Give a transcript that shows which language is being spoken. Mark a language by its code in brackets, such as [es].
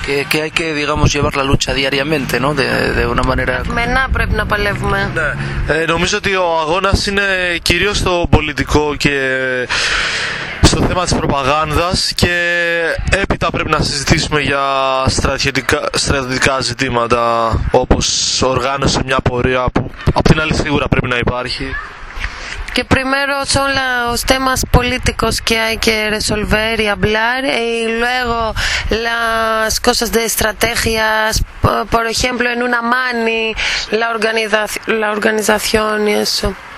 [es] Que hay que, digamos, llevar la lucha diariamente, ¿no? De una manera... [el] Μενά πρέπει να παλεύουμε. Νομίζω ότι ο αγώνας είναι κυρίως στο πολιτικό και στο θέμα της προπαγάνδας και έπειτα πρέπει να συζητήσουμε για στρατιωτικά ζητήματα όπως οργάνωση μια πορεία που από την άλλη σίγουρα πρέπει να υπάρχει. [es] Και primero son los temas políticos que hay que resolver y hablar y luego las cosas de estrategias, por ejemplo en una mani, la organización y eso.